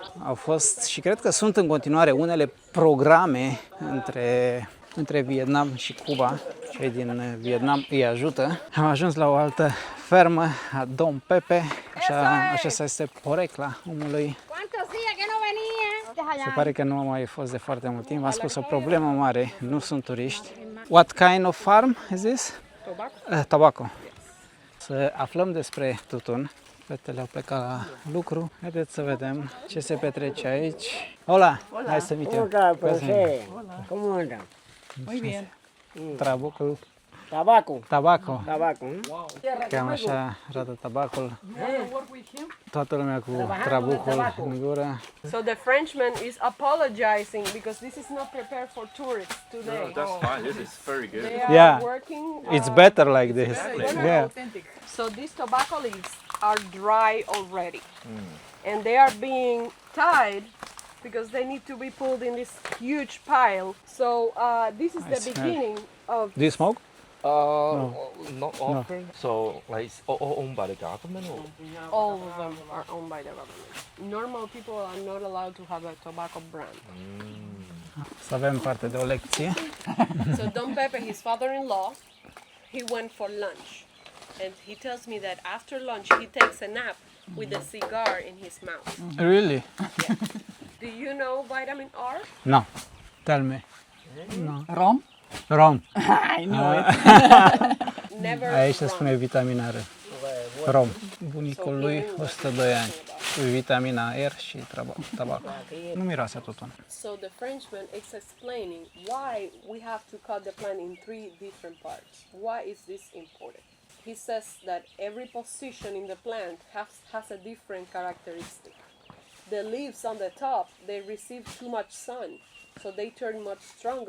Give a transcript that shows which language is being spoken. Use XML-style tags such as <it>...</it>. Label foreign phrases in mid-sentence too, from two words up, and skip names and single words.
<ro>Au fost și cred că sunt în continuare unele programe între Vietnam și Cuba. Cei din Vietnam îi ajută. Am ajuns la o altă fermă a Don Pepe. Așa este porecla omului. Se pare că nu am mai fost de foarte mult timp. Am spus o problemă mare, nu sunt turiști.</ro> <en>What kind of farm is this? Tobacco.</en> <ro>Să aflăm despre tutun. Fetele au plecat la lucru. Haideți să vedem ce se petrece aici.</ro> <en>Hola, nice to meet you.</en> <es>Hola, profe. ¿Cómo anda? Muy bien. Trabucul. Tabaco. Tabaco. Tabaco.</es> <ro>Cam așa arată tabacul. Toată lumea cu trabucul în gură.</ro> <en>So the Frenchman is apologizing because this is not prepared for tourists today. No, that's fine. This is very good. They are Yeah. working. It's better like this. Yeah. Authentic. So these tobacco leaves are dry already, and they are being tied because they need to be pulled in this huge pile. So this is I the smell. beginning Oh, Do you smoke? Not often. So, like, it's all owned by the government, or? all of them are owned by the government. Normal people are not allowed to have a tobacco brand.</en> <ro>Să avem parte de o lecție.</ro> <en>So Don Pepe, his father-in-law, he went for lunch, and he tells me that after lunch he takes a nap with a cigar in his mouth. Really? Do you know vitamin R? No. Tell me. Rom? Rom. I know it. Never.</en> <ro>Aici se</ro> <en>wrong.</en> <ro>spune vitamina R. Rom. Bunicul lui 102 ani. Cu vitamina R și tabac. Nu miroase tutun.</ro> <en>So the Frenchman is explaining why we have to cut the plant in 3 different parts. Why is this important? He says that every position in the plant has a different characteristic. The leaves on the top, they receive too much sun, so they turn much stronger.</en>